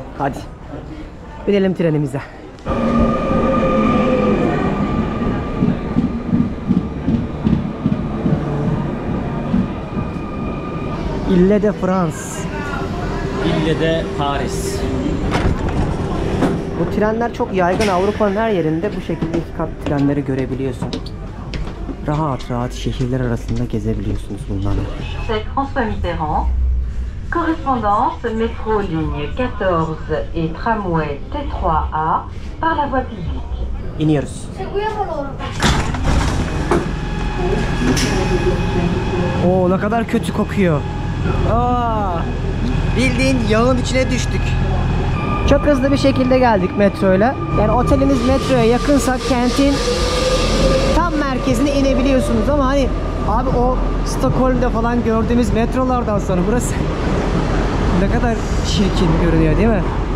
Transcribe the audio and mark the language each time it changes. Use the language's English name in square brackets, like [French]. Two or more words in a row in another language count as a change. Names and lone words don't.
[Turkish] Hadi. Binelim trenimize. Ile de France. İlle de Paris. Bu trenler çok yaygın. Avrupa'nın her yerinde bu şekilde iki kat trenleri görebiliyorsun. Rahat şehirler arasında gezebiliyorsunuz bunlarla. [French] C'est François Mitterrand. Correspondance métro ligne 14 et tramway T3A par la voie publique. [Turkish] İniyoruz. Oo ne kadar kötü kokuyor. Bildiğin yağın içine düştük. Çok hızlı bir şekilde geldik metroyla. Yani oteliniz metroya yakınsa kentin tam merkezine inebiliyorsunuz ama hani abi o Stockholm'da falan gördüğümüz metrolardan sonra burası ne kadar çirkin görünüyor değil mi?